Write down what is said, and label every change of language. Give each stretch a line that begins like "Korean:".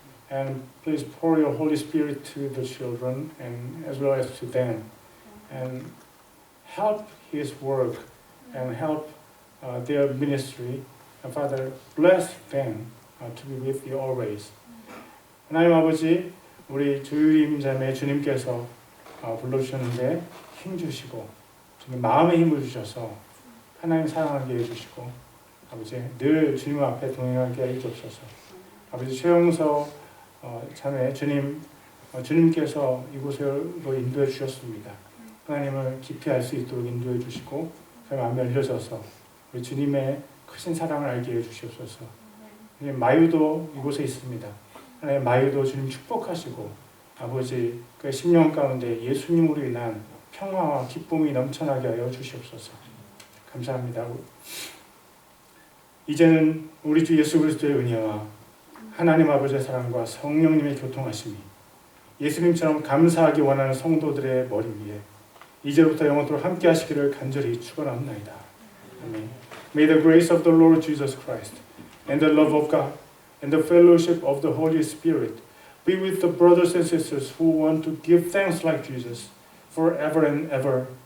English: And please pour your Holy Spirit to the children and as well as to them. And help his work and help their ministry. And Father, bless them to be with you always.
Korean: 하나님 아버지, 우리 조유림 자매 주님께서 불러주셨는데 힘주시고 주님 마음의 힘을 주셔서 하나님 사랑하게 해주시고 아버지 늘 주님 앞에 동행하게 해주옵소서. 아버지 최영서 자매 주님께서 이곳으로 인도해 주셨습니다. 하나님을 깊이 알 수 있도록 인도해 주시고 그 마음에 열려져서 우리 주님의 크신 사랑을 알게 해 주시옵소서. 주님 마유도 이곳에 있습니다. 하나님 마유도 주님 축복하시고 아버지 그 10년 가운데 예수님으로 인한 평화와 기쁨이 넘쳐나게 하여 주시옵소서. 감사합니다. 이제는 우리 주 예수 그리스도의 은혜와 하나님 아버지의 사랑과 성령님의 교통하심이 예수님처럼 감사하기 원하는 성도들의 머리 위에 이제부터 영원토록 함께 하시기를 간절히 축원합니다. 아멘.
English: May the grace of the Lord Jesus Christ and the love of God and the fellowship of the Holy Spirit be with the brothers and sisters who want to give thanks like Jesus forever and ever.